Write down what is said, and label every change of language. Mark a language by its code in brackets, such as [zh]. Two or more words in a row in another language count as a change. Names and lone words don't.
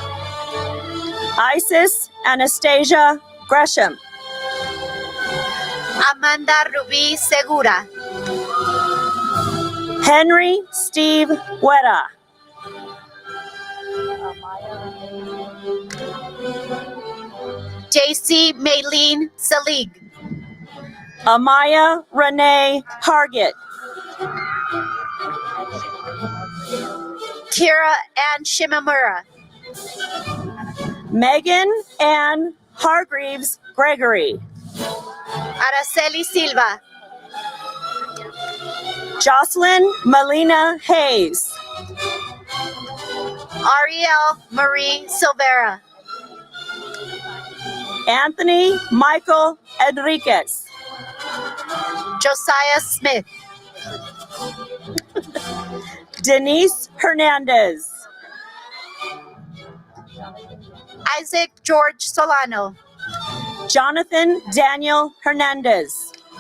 [en] Isis Anastasia Gresham. Amanda Rubí Segura. Henry Steve Huerta. JC Maylene Selig. Amaya Renee Hargett. Kira Ann Shimamura. Megan Ann Hargreaves Gregory. Araceli Silva. Jocelyn Melina Hayes. Ariel Marie Silvera. Anthony Michael Enriquez. Josiah Smith. Denise Hernandez. Isaac George Solano. Jonathan Daniel Hernandez.